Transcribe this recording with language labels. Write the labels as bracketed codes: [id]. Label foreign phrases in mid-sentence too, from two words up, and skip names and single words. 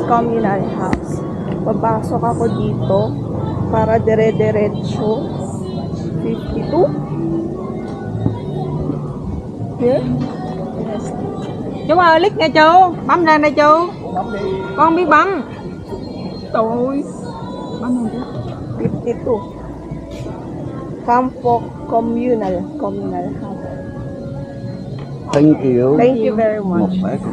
[tl] Papasok ako dito para dire-diretso. [en] 52? Here? [vi] Chú ơi, [en] click nha [vi] chú. Bấm lên đây chú. Con biết bấm. Trời. Bấm lên chú. [en] 52. Campo Communal House. Thank you. Thank you very much. [vi] Một bát.